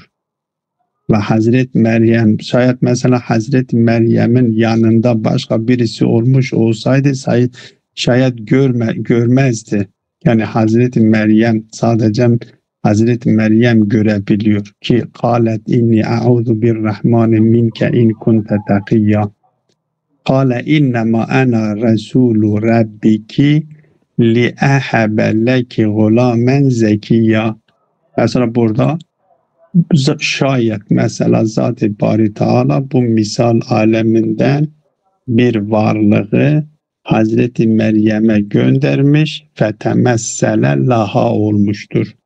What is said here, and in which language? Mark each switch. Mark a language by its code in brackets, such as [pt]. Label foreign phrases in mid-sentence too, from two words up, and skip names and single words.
[tr] Ve Hazreti Meryem şayet mesela Hazreti Meryem'in yanında başka birisi olmuş olsaydı şayet görmezdi. Yani Hazreti Meryem sadece Hazreti Meryem görebiliyor ki [ar] قالت إني أعوذ بالرحمن منك إن كنت تقيا. قال إنما أنا رسول ربك لأهب لك غلاما زكيا. [tr] Mesela burada şayet mesela Zat-ı Bari Teala bu misal aleminden bir varlığı Hazreti Meryem'e göndermiş [ar] فتمثل لها [tr] olmuştur.